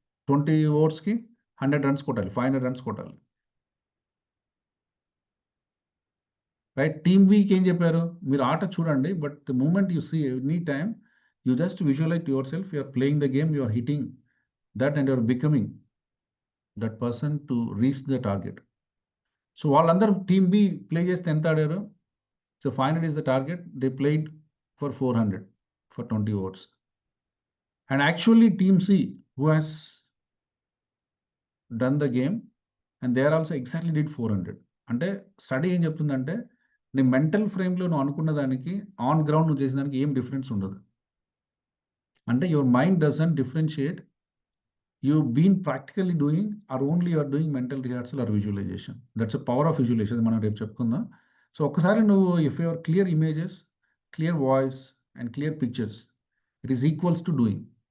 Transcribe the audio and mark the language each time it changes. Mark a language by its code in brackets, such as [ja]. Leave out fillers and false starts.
[te] 20 ఓవర్స్కి 100 runs కొట్టాలి, 500 runs కొట్టాలి, right? Team బికి ఏం చెప్పారు? మీరు ఆట చూడండి, [en] But the moment you see any time you just visualize your self, you are playing the game, you are hitting that and you are becoming that person to reach the target. [te] So వాళ్ళందరూ team B play చేస్తే ఎంత ఆడారు? [en] So 500 is the target, they played for 400 for 20 overs. And actually team C who has done the game and they are also exactly did 400. [te] అంటే study ఏం చెప్తుందంటే నీ mental ఫ్రేమ్లో నువ్వు అనుకున్న దానికి ఆన్ గ్రౌండ్ నువ్వు చేసిన దానికి ఏం డిఫరెన్స్ ఉండదు. [en] అంటే your mind doesn't differentiate you been practically doing or only you are doing mental rehearsal or visualization. That's a power of visualization, [te] మనం రేపు చెప్పుకుందాం. [en] So ఒక్కసారి నువ్వు if your clear images, clear voice and clear pictures, it is equals to doing.